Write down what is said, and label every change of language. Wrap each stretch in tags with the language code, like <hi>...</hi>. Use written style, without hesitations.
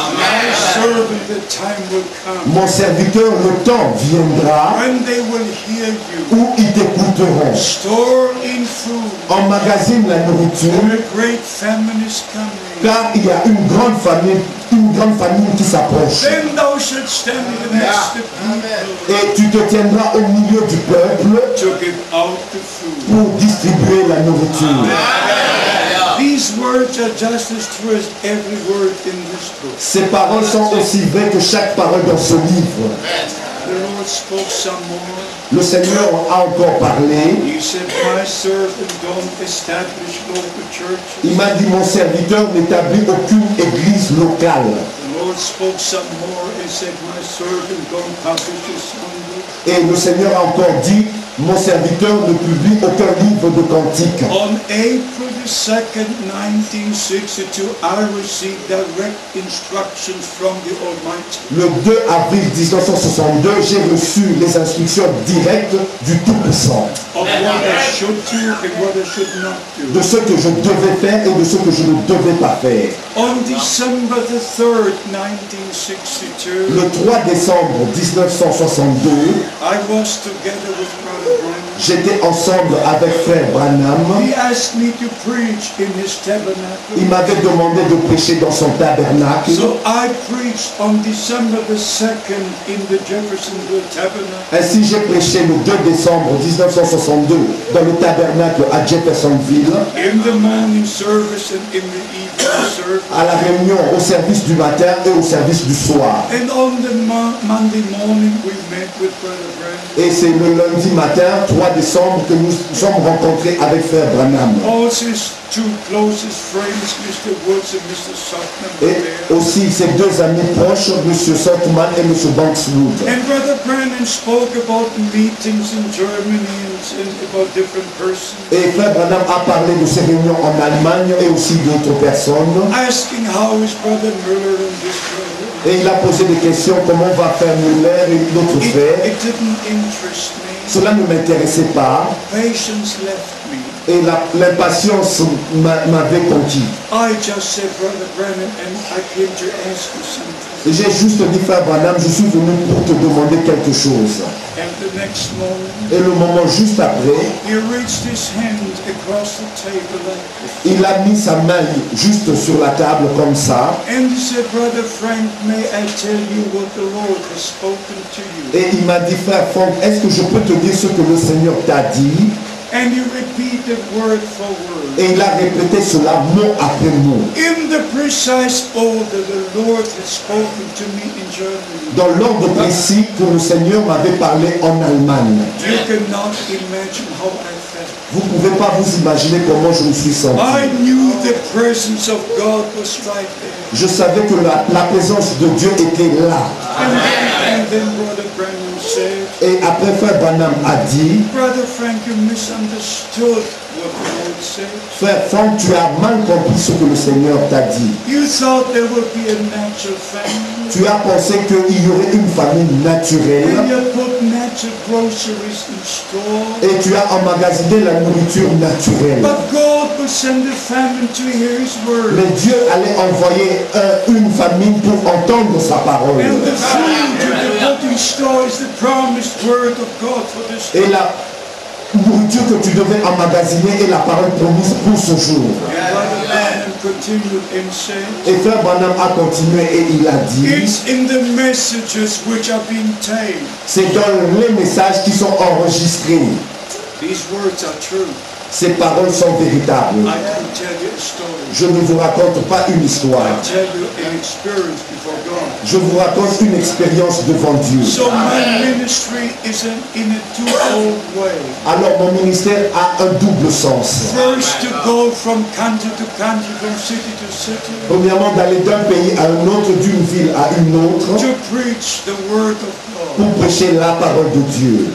<en>My servant, the time will come</en> <fr>Mon serviteur, le temps viendra</fr> <en>when they will hear you.</en> <fr>où ils t'écouteront.</fr> <en>Store in food.</en> <fr>Emmagasine la nourriture,</fr> <en>For a great famine is coming.</en> <fr>car il y a une grande famine qui s'approche.</fr> <en>Then thou shalt stand amidst the people</en> <fr>Et tu te tiendras au milieu du peuple</fr> <en>to give out the food.</en> <fr>pour distribuer la nourriture.</fr> <en>These words are just as true as every word in this book.</en> <fr>Ces paroles sont aussi vraies que chaque parole dans ce livre.</fr> <en>The Lord spoke some more.</en> <fr>Le Seigneur a encore parlé.</fr> <en>He said, my servant, don't establish local churches.</en> <fr>Il m'a dit, mon serviteur n'établit aucune église locale.</fr> <en>The Lord spoke some more and said, my servant, don't publish a Sunday.</en> <fr>Et le Seigneur a encore dit, mon serviteur ne publie aucun livre de cantiques.</fr> <en>On April the 2nd, 1962, I received direct instructions from the Almighty.</en> <fr>Le 2 avril 1962, j'ai reçu les instructions directes du Tout-Puissant.</fr> <en>Of what I should do and what I should not do.</en> <fr>De ce que je devais faire et de ce que je ne devais pas faire.</fr> <en>On December the 3rd, 1962,</en> <fr>Le 3 décembre 1962,</fr> <en>I was together with Brother Branham.</en> <fr>j'étais ensemble avec Frère Branham.</fr> <en>He asked me to preach in his</en> <fr>Il</fr> <en>tabernacle.</en> <fr>m'avait demandé de prêcher dans son tabernacle.</fr> <en>So I preached on December the 2nd in the Jeffersonville tabernacle.</en> <fr>Ainsi, j'ai prêché le 2 décembre 1962 dans le tabernacle à Jeffersonville,</fr> <en>In the morning service and in the evening service.</en> <fr>à la réunion au service du matin et au service du soir.</fr> <en>And on the Monday morning we met with Brother Branham.</en> <fr>Et c'est le lundi matin, 3 décembre, que nous sommes rencontrés avec Frère Branham.</fr> <en>Also his two closest friends, Mr. Woods and Mr. Sutton, were</en> <fr>Et</fr> <en>there.</en> <fr>aussi ses deux amis proches, M. Saltman et M. Bankswood.</fr> <en>And Brother Branham spoke about meetings in Germany and about different persons.</en> <fr>Et Frère Branham a parlé de ces réunions en Allemagne et aussi d'autres personnes.</fr> <en>Asking how is Brother Miller and this brother.</en> <fr>Et il a posé des questions, comment va faire Muller et d'autres frères.</fr> <en>It didn't interest me.</en> <fr>Cela ne m'intéressait pas</fr> <en>Patience left me.</en> <fr>et l'impatience m'avait conquis.</fr> <en>I just said, Brother Branham, and I came to ask you something.</en> <fr>Et j'ai juste dit, frère Branham, je suis venu pour te demander quelque chose.</fr> <en>And the next moment,</en> <fr>Et le moment juste après,</fr> <en>he reached his hand across the table like this.</en> <fr>il a mis sa main juste sur la table comme ça.</fr> <en>And he said, Brother Frank, may I tell you what the Lord has spoken to you?</en> <fr>Et il m'a dit, frère Franck, est-ce que je peux te dire ce que le Seigneur t'a dit?</fr> <en>And he repeated word for word.</en> <fr>Et il a répété cela mot après mot.</fr> <en>In the precise order the Lord had spoken to me in Germany.</en> <fr>Dans l'ordre précis que le Seigneur m'avait parlé en Allemagne.</fr> <en>You cannot imagine how I felt.</en> <fr>Vous ne pouvez pas vous imaginer comment je me suis senti.</fr> <en>I knew the presence of God was right there.</en> <fr>Je savais que la présence de Dieu était là.</fr> <en>And then Brother Branham said,</en> <fr>Et après, frère Branham a dit,</fr> <en>Brother Frank, you misunderstood what the Lord said.</en> <fr>frère Franck, tu as mal compris ce que le Seigneur t'a dit.</fr> <en>You thought there would be a natural famine.</en> <fr>Tu as pensé qu'il y aurait une famine naturelle</fr> <en>And you put natural groceries in store.</en> <fr>et tu as emmagasiné la nourriture naturelle.</fr> <en>But God will send a famine to hear His word.</en> <fr>Mais Dieu allait envoyer une famine pour entendre sa parole.</fr> <en>And the food you put in store is the promised word of God for this day.</en> <fr>Et la nourriture que tu devais emmagasiner est la parole promise pour ce jour.</fr> <en>And Brother Branham continued and said,</en> <fr>Et frère Branham a continué et il a dit,</fr> <en>it's in the messages which are being taped.</en> <fr>c'est dans les messages qui sont enregistrés.</fr> <en>These words are true.</en> <fr>Ces paroles sont véritables.</fr> <en>I can tell you a story.</en> <fr>Je ne vous raconte pas une histoire.</fr> <en>I tell you an experience before God.</en> <fr>Je vous raconte une expérience devant Dieu.</fr> <en>So my ministry is in a twofold way.</en> <fr>Alors mon ministère a un double sens.</fr> <en>First, to go from country to country, from city to city,</en> <fr>Premièrement, d'aller d'un pays à un autre, d'une ville à une autre,</fr> <en>to preach the word of</en> <fr>pour</fr> <en>God.</en> <fr>prêcher la parole de Dieu.</fr>